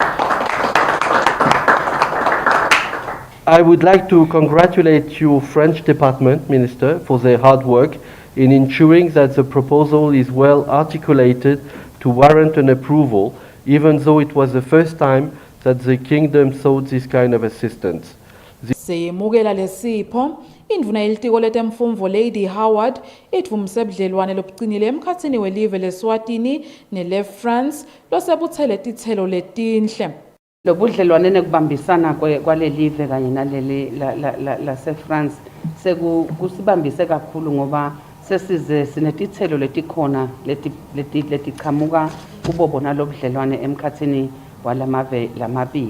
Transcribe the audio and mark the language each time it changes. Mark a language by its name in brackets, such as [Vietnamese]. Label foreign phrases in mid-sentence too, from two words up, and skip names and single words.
[English] I would like to congratulate your French department, Minister, for their hard work in ensuring that the proposal is well articulated to warrant an approval, even though it was the first time that the kingdom sought this kind of assistance. [Swati] Seyemukela lesipho indvuna yelitiko letemfundvo Lady Howard itvumise budlelwane lobucinile emkhatsini welive leSwatini neleFrance losebuthele titselo letinhle. Lobudlelwane nekubambisana kwalelive kanye naleli laseFrance sekusibambise kakhulu ngoba sesize sinetithelo letikhona letichamuka kubo bona lobudlelwane emkhatsini walamave lamabili.